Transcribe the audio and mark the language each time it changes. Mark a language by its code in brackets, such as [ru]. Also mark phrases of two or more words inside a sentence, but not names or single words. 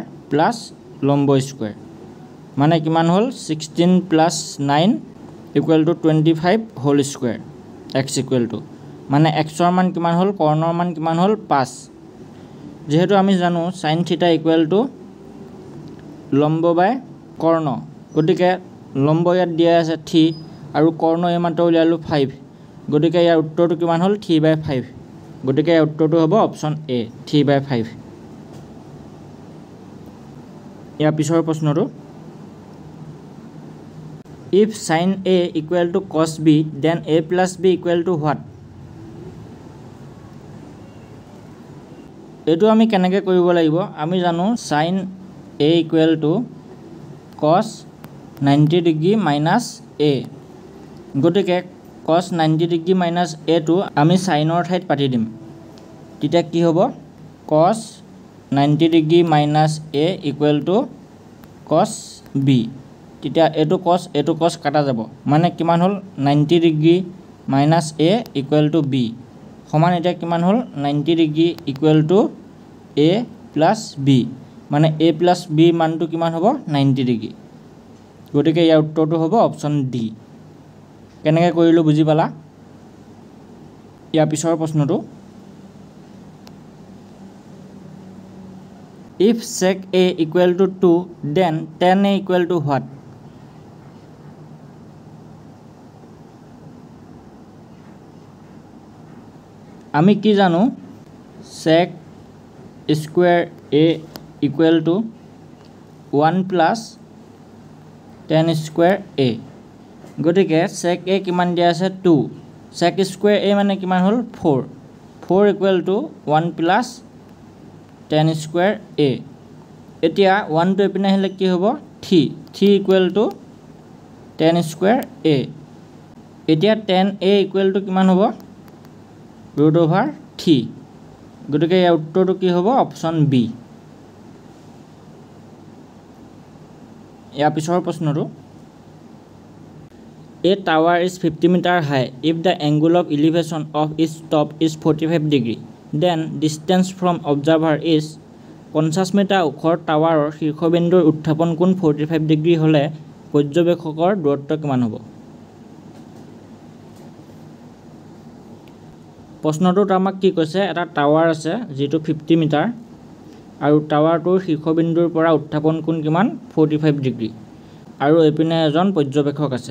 [as] প্লাস লম্ব স্কয়াৰ মানে কিমান হ'ল [en] 16 plus 9 equal to 25 whole square x equal to [as] মানে x ৰ মান কিমান হ'ল কৰ্ণৰ মান কিমান হ'ল 5 যেহেতু আমি জানো [en] sin theta equal to [as] লম্ব বাই কৰ্ণ গতিকে লম্ব ইয়াত দিয়া আছে 3 আৰু কৰ্ণ এই মাত্ৰ উলিয়ালো 5 গতিকে ইয়াৰ উত্তৰটো কিমান হ'ল 3/5 গতিকে ইয়াৰ উত্তৰটো হ'ব [en] option A [as] 3/5 ইয়াৰ পিছৰ প্ৰশ্নটো [en] if sin a equal to cos b then a plus b equal to what [as] এটো আমি কেনেকৈ কৰিব লাগিব আমি জানো [en] sin a equal to cos 90 degree minus a গতিকে cos 90 degree minus a [as] টো আমি সাইনৰ ঠাইত পাতি দিম তেতিয়া কি হ'ব [en] cos 90 degree minus a equal to cos b [as] তেতিয়া এটো [en] cos [as] কাটা যাব মানে কিমান হ'ল [en] 90 degree minus a equal to b [as] সমান এটা কিমান হ'ল [en] 90 degree equal to a plus b [as] মানে [en] a plus b [as] মানটো কিমান হ'ব [en] 90 degree [as] গতিকে ইয়াৰ উত্তৰটো হ'ব [en] option D [as] কেনেকৈ কৰিলো বুজি পালা ইয়াৰ পিছৰ প্ৰশ্নটো [en] if sec a equal to 2 then tan a equal to what [as] আমি কি জানো [en] sec square a equal to 1 plus tan square a গতিকে sec a [as] কিমান দিয়া আছে [en] 2 sec square [as] a মানে কিমান হ'ল 4 [en] equal to 1 plus tan square a [as] এতিয়া 1 টো এপিনে আহিলে কি হ'ব [en] 3 equal to tan square a [as] এতিয়া [en] tan a equal to [as] কিমান হ'ব [en] root over 3 [as] গতিকে ইয়াৰ উত্তৰটো কি হ'ব [en] option B [as] ইয়াৰ পিছৰ প্ৰশ্নটো [en] A tower is 50 meter high if the angle of elevation of its top is 45 degree then distance from observer is [as] 50 মিটাৰ ওখৰ টাৱাৰৰ শীৰ্ষবিন্দুৰ উত্থাপন কোণ 45 ডিগ্ৰী হ'লে পৰ্যবেক্ষকৰ দূৰত্ব কিমান হ'ব? প্ৰশ্নটোত আমাক কি কৈছে, এটা টাৱাৰ আছে যিটো 50 মিটাৰ আৰু টাৱাৰটোৰ শীৰ্ষবিন্দুৰ পৰা উত্থাপন কোণ কিমান 45 ডিগ্ৰী আৰু এইপিনে এজন পৰ্যবেক্ষক আছে।